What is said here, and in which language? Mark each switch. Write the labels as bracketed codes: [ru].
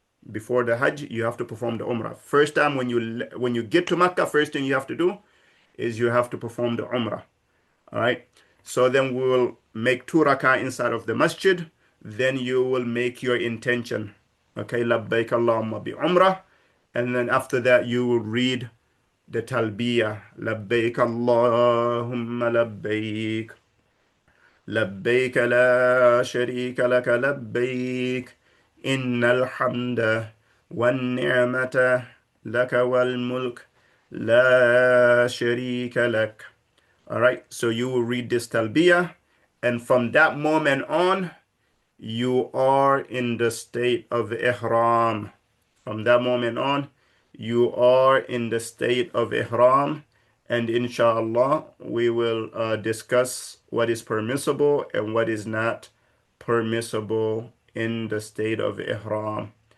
[en] Before the Hajj, you have to perform the Umrah. First time when you get to Makkah, first thing you have to do is you have to perform the Umrah. All right. So then we will make 2 rakah inside of the masjid. Then you will make your intention. Okay. [ar] Labbaik Allahumma bi umrah. [en] And then after that, you will read the talbiyah. [ar] Labbaik Allahumma labbaik. لبيك لا شريك لك لبيك إن الحمد والنعمة لك والملك لا شريك لك. [en] All right, so you will read this talbiyah, and from that moment on, you are in the state of ihram. From that moment on, you are in the state of ihram, and inshallah, we will discuss what is permissible and what is not permissible in the state of ihram.